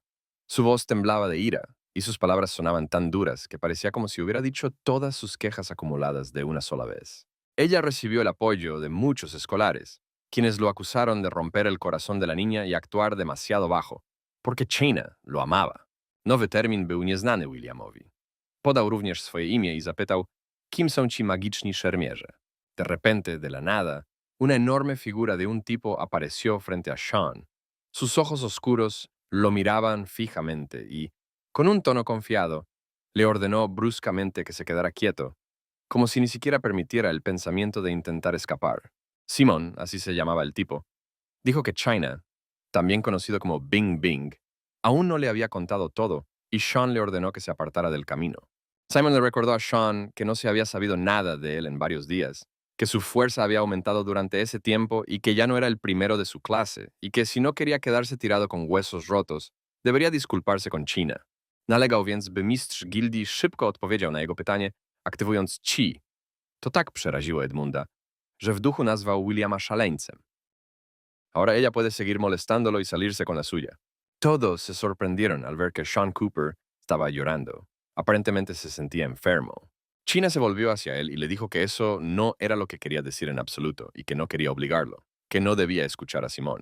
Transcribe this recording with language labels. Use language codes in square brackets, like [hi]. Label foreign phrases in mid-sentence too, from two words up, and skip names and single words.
[es] Su voz temblaba de ira y sus palabras sonaban tan duras que parecía como si hubiera dicho todas sus quejas acumuladas de una sola vez. Ella recibió el apoyo de muchos escolares, quienes lo acusaron de romper el corazón de la niña y actuar demasiado bajo, porque China lo amaba. [pl] Nowy termin był nieznany Williamowi. Podał również swoje imię i zapytał, kim są ci magiczni szermierze. [es] De repente, de la nada, una enorme figura de un tipo apareció frente a Sean. Sus ojos oscuros lo miraban fijamente y, con un tono confiado, le ordenó bruscamente que se quedara quieto, como si ni siquiera permitiera el pensamiento de intentar escapar. Simon, así se llamaba el tipo, dijo que China, también conocido como Bing Bing, aún no le había contado todo y Sean le ordenó que se apartara del camino. Simon le recordó a Sean que no se había sabido nada de él en varios días, que su fuerza había aumentado durante ese tiempo y que ya no era el primero de su clase, y que si no quería quedarse tirado con huesos rotos, debería disculparse con China. [pl] Nalegał więc, by mistrz gildii szybko odpowiedział na jego pytanie, aktywując Chi. To tak przeraziło Edmunda, że w duchu nazwał Williama szaleńcem. [es] Ahora ella puede seguir molestándolo y salirse con la suya. Todos se sorprendieron al ver que Sean Cooper estaba llorando. Aparentemente se sentía enfermo. China se volvió hacia él y le dijo que eso no era lo que quería decir en absoluto y que no quería obligarlo, que no debía escuchar a Simón.